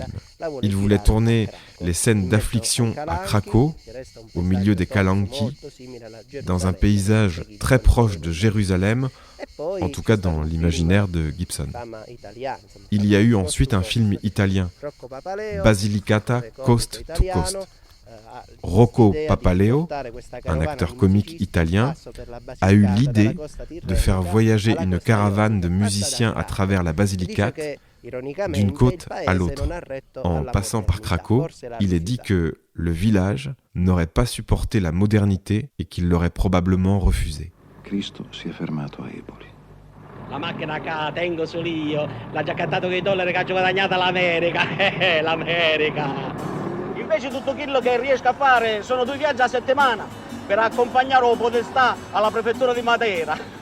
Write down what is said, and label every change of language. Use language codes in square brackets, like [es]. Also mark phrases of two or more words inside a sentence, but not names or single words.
[fr] Il voulait tourner les scènes d'affliction à Cracco, au milieu des Calanchi, dans un paysage très proche de Jérusalem, en tout cas dans l'imaginaire de Gibson. Il y a eu ensuite un film italien, Basilicata Coast to Coast. Rocco Papaleo, un acteur comique italien, a eu l'idée de faire voyager une caravane de musiciens à travers la Basilicate d'une côte à l'autre. En passant par Cracco, il est dit que le village n'aurait pas supporté la modernité et qu'il l'aurait probablement refusé. [it] Cristo si è fermato a Eboli. La macchina che tengo solo io, l'ha già cantato con i dollari che ha guadagnato l'America, l'America. Invece tutto quello che riesco a fare sono 2 viaggi a settimana per accompagnare o podestà alla prefettura di Matera.